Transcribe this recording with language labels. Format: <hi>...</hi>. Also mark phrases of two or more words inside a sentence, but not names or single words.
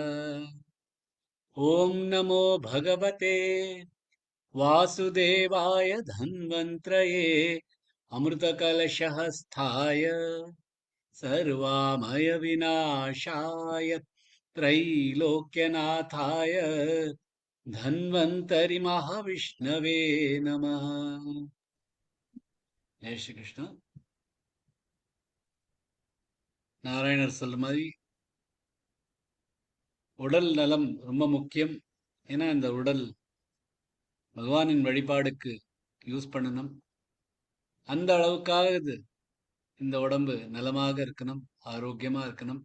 <sa>ॐ नमो भगवते वासुदेवाय धन्वन्त्रये अमृतकलशहस्थाय सर्वामयविनाशाय त्रैलोक्यनाथाय धन्वन्तरि महाविष्णवे नमः.</sa> <hi>जय श्री कृष्ण.</hi> <ta>நாராயணர் சொல்ற மாதிரி உடல் நலம் ரொம்ப முக்கியம். ஏன்னா இந்த உடல் பகவானின் வழிபாடுக்கு யூஸ் பண்ணணும். அந்த அளவுக்காக இந்த உடம்பு நலமாக இருக்கணும், ஆரோக்கியமா இருக்கணும்.</ta>